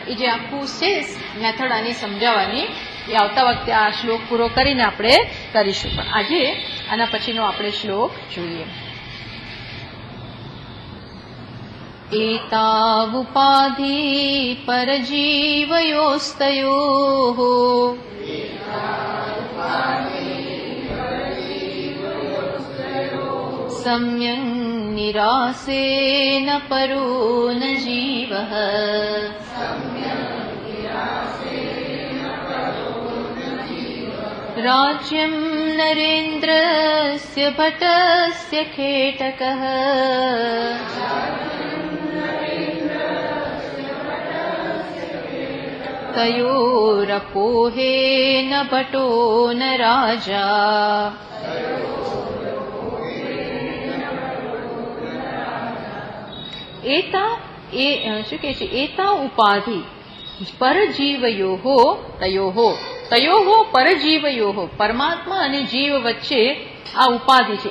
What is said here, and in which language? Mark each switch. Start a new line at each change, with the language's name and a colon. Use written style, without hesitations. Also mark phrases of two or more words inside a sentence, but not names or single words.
Gujarati: એ જે આખું છે મેથડ આની સમજાવવાની, એ આવતા વખતે આ શ્લોક પૂરો કરીને આપણે કરીશું. પણ આજે આના પછીનો આપણે શ્લોક જોઈએ.
Sanskrit: एतावुपाधी परजीवयोस्तयोः सम्यं निरासेन परो न जीवः राज्यं नरेन्द्रस्य भटस्य खेटकः तयोरपोहेन भटो न राजा
Gujarati: એતા એ શું કહે છે? એતા ઉપાધિ પરજીવયોહો તયોહો, તયોહો પરજીવયોહો, પરમાત્મા અને જીવ વચ્ચે આ ઉપાધિ છે.